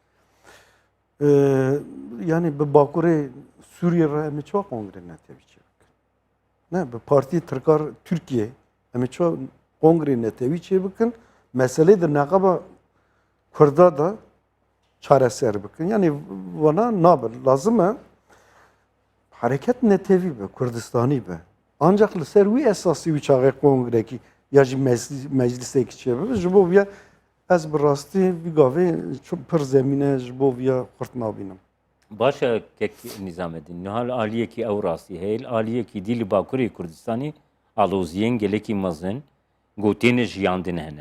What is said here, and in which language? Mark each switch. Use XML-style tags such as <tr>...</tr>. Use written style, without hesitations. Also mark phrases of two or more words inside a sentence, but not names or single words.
<ku>Yani bi Bakurê Sûriye re em ê çawa kongre netewî çê bikin? Ne bi Partî Tirkar Türkiye em ê çawa kongre netewî çê bikin? Meselê di neqeba Kurda da çareser bikin. Yani wana nabe lazım e hareket netewî be Kurdistanî be. Ancak li ser wî esasî wî çaxê kongrekî ya jî meclisekî çêbibe ji bo vîya ez bi rastî vî gavê pir zemîne ji bo vîya xurt nabînim. Başa kek Nizamettin. Nihal aliyekî ew rastî heye. Aliyekî dî li Bakurê Kurdistanê aloziyên gelekî mezin gotên jiyandin hene.</ku>